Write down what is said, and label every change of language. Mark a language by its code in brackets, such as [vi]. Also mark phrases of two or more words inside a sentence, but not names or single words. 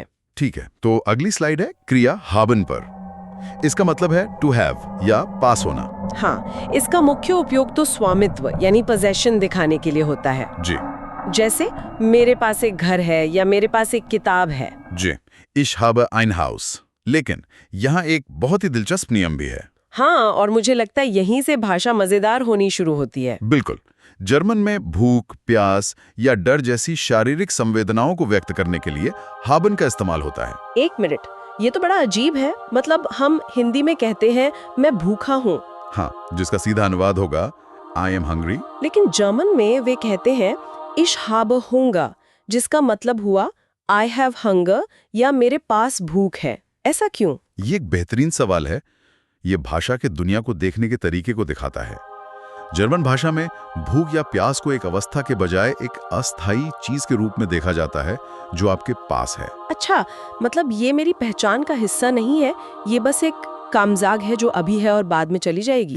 [hi] ठीक है, तो अगली स्लाइड है क्रिया haben पर। इसका मतलब है [en] to have [hi] या पास होना। हाँ, इसका मुख्य उपयोग तो स्वामित्व यानी पोजेशन दिखाने के लिए होता है। जी। जैसे मेरे पास एक घर है या मेरे पास एक किताब है। जी, [de] ich habe ein Haus। [hi] लेकिन यहाँ एक बहुत ही दिलचस्प नियम भी है। हाँ, और मुझे लगता है यहीं से भाषा मजेदार होनी शुरू होती है। बिल्कुल। जर्मन में भूख, प्यास या डर जैसी शारीरिक संवेदनाओं को व्यक्त करने के लिए haben का इस्तेमाल होता है। एक मिनट, ये तो बड़ा अजीब है। मतलब हम हिंदी में कहते हैं मैं भूखा हूँ। हाँ, जिसका सीधा अनुवाद होगा [en] I am hungry। [hi] लेकिन जर्मन में वे कहते हैं [de] ich habe Hunger, [hi] जिसका मतलब हुआ [en] I have hunger [hi] या मेरे पास भूख है। ऐसा क्यों? ये एक बेहतरीन सवाल है। ये भाषा के दुनिया को देखने के तरीके को दिखाता है। जर्मन भाषा में भूख या प्यास को एक अवस्था के बजाय एक अस्थायी चीज के रूप में देखा जाता है जो आपके पास है। अच्छा, मतलब ये मेरी पहचान का हिस्सा नहीं है, ये बस एक कामजाग है जो अभी है और बाद में चली जाएगी।